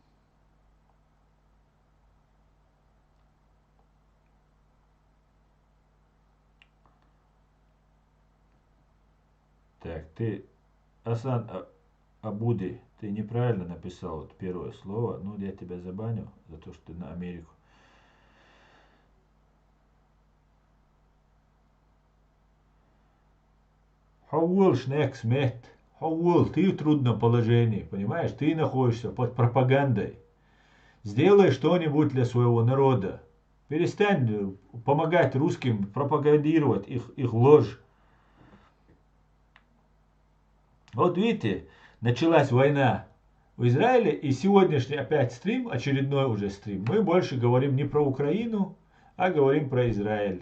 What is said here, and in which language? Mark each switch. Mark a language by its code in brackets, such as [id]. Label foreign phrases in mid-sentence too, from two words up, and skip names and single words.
[ru] Так, ты, Асан Абуди, ты неправильно написал вот первое слово. Ну, я тебя забаню за то, что ты на Америку. Хауэл шнекс мет. Хауэл, ты в трудном положении, понимаешь? Ты находишься под пропагандой. Сделай что-нибудь для своего народа. Перестань помогать русским пропагандировать их ложь. Вот видите, началась война в Израиле, и сегодняшний опять стрим, очередной уже стрим, мы больше говорим не про Украину, а говорим про Израиль.